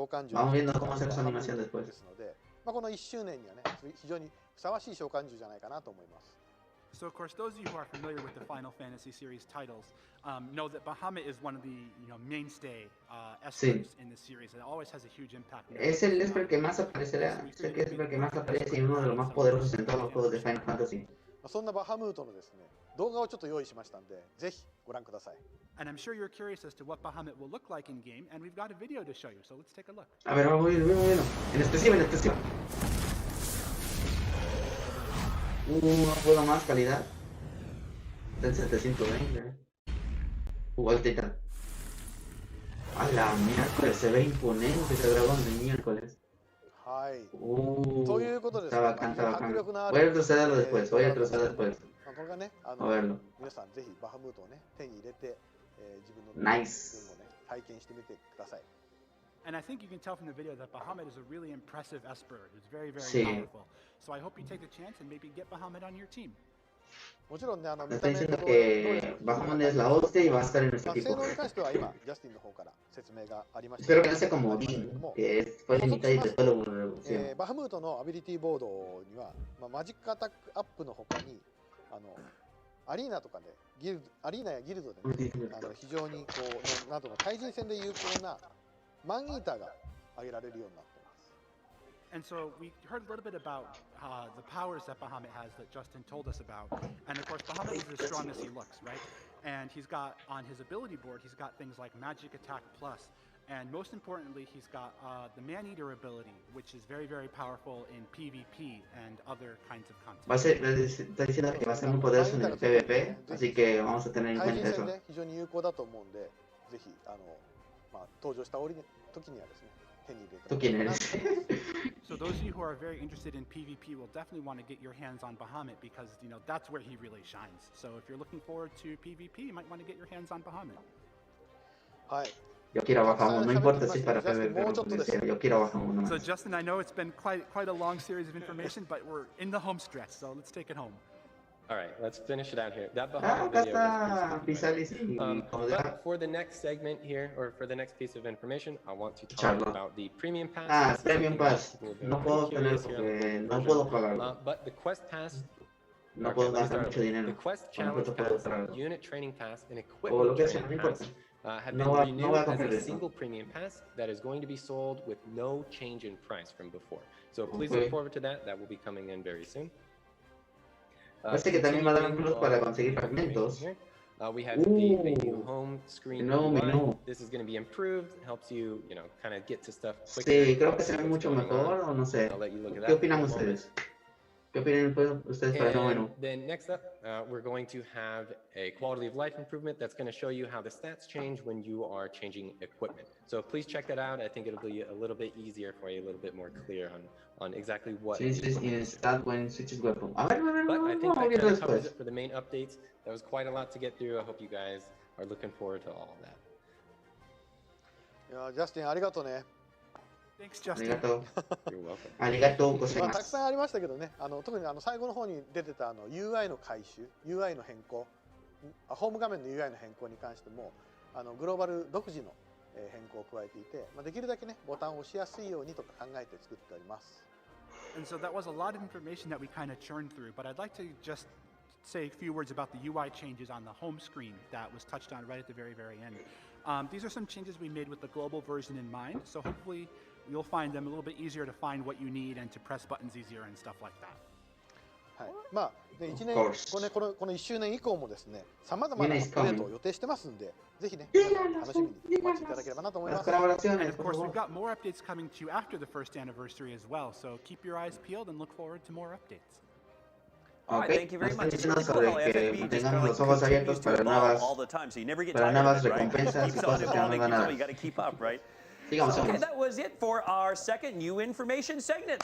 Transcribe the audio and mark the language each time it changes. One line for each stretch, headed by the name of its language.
Spanish: Vamos viendo cómo hacer esa animación después.
Japanese: この1周年にはね、非常にふさわしい召喚獣じゃないかなと思います。
English: So of course, those of you who are familiar with the Final Fantasy series titles know that Bahamut is one of the mainstay Espers in the series. It always has a huge impact.
Spanish: Es el Esper que más aparecerá, es el Esper que más aparece y uno de los más poderosos en todos los juegos de Final Fantasy.
Japanese: そんなバハムートのですね、動画をちょっと用意しましたんで、ぜひご覧ください。
English: And I'm sure you're curious as to what Bahamut will look like in game, and we've got a video to show you. So let's take a look.
Spanish: A ver, vamos viendo. En expresiva. No puedo más calidad. Está en 720. Ahí está. A la miércoles, se ve imponente ese dragón de miércoles.
Japanese: はい。ということですね。
Spanish: Está bacán. Voy a retrocederlo después.
Japanese: これがね、皆さんぜひバハムートをね、手に入れて、自分の分をね、体験してみてください。
English: And I think you can tell from the video that Bahamut is a really impressive Esper. It's very, very powerful. So I hope you take the chance and maybe get Bahamut on your team.
Japanese: もちろんね、
Spanish: Me está diciendo que Bahamut es la hostia y va a estar en nuestro equipo.
Japanese: 性能に関しては今、ジャスティンの方から説明がありました。
Spanish: Espero que no sea como Dean, que fue limitado y después lo revolucionó.
Japanese: バハムートのアビリティボードには、マジックアタックアップの他に、アリーナとかで、アリーナやギルドで、ね、非常にこうなどの対人戦で有効なマンイーターが挙げられるようになっています。
English: And so we heard a little bit about the powers that Bahamut has that Justin told us about. And of course, Bahamut is as strong as he looks, right? And he's got, on his ability board, he's got things like Magic Attack Plus. And most importantly, he's got the Man-Eater ability, which is very, very powerful in PvP and other kinds of content.
Spanish: Está diciendo que va a ser muy poderoso en el PvP, así que vamos a tener en cuenta eso.
Japanese: 非常に有効だと思うんで、ぜひ登場した時にはですね、手に入れて。
Spanish: ¿Tú quién eres?
English: So those of you who are very interested in PvP will definitely want to get your hands on Bahamut because that's where he really shines. So if you're looking forward to PvP, you might want to get your hands on Bahamut.
Japanese: はい。
Spanish: Yo quiero a Bahamut, no importa si es para PvP, yo quiero a Bahamut nomás.
English: So Justin, I know it's been quite a long series of information, but we're in the home stretch, so let's take it home. All right, let's finish it out here. That Bahamut video is but for the next segment here, or for the next piece of information, I want to talk about the Premium Pass. Premium Pass.
Spanish: No puedo tener porque no puedo pagarlo.
English: But the Quest Pass,
Spanish: no puedo gastar mucho dinero.
English: The Quest Challenge Pass, Unit Training Pass, and Equipment Training Pass have been renewed as a single Premium Pass that is going to be sold with no change in price from before. So please look forward to that. That will be coming in very soon.
Spanish: Parece que también va a dar un plus para conseguir fragmentos.
English: We have the new home screen. This is going to be improved. Helps you, kind of get to stuff quicker.
Spanish: Sí, creo que se ve mucho mejor, o no sé. ¿Qué opinan ustedes? ¿Qué opinan ustedes para el nuevo menú?
English: Then next up, we're going to have a quality of life improvement that's going to show you how the stats change when you are changing equipment. So please check that out. I think it'll be a little bit easier for you, a little bit more clear on exactly what. Changes in stat when switches weapon. But I think that kind of covers it for the main updates. That was quite a lot to get through. I hope you guys are looking forward to all of that.
Japanese: いや、ジャスティンありがとうね。
English: Thanks, Justin.
Japanese: ありがとう。
English: You're welcome.
Japanese: ありがとうございまたくす。さんありましたけどね、特に最後の方に出てたUI の改修、UI の変更、ホーム画面の UI の変更に関してもグローバル独自の変更を加えていて、できるだけねボタンを押しやすいようにとか考えて作っております。
English: And so that was a lot of information that we kind of churned through, but I'd like to just say a few words about the UI changes on the home screen that was touched on right at the very, very end. These are some changes we made with the global version in mind, so hopefully you'll find them a little bit easier to find what you need and to press buttons easier and stuff like that.
Japanese: はい、まあ、ね、1年この1周年以降もですね、さまざまなアップデートを予定してますんで、ぜひね、楽しみにお待ちいただければなと思います。
English: And of course, we've got more updates coming to you after the first anniversary as well, so keep your eyes peeled and look forward to more updates. Thank you very much. It's really cool how FFB just kind of continues to evolve all the time, so you never get tired of it, right? Keeps on evolving, you got to keep up, right? Okay, that was it for our second new information segment.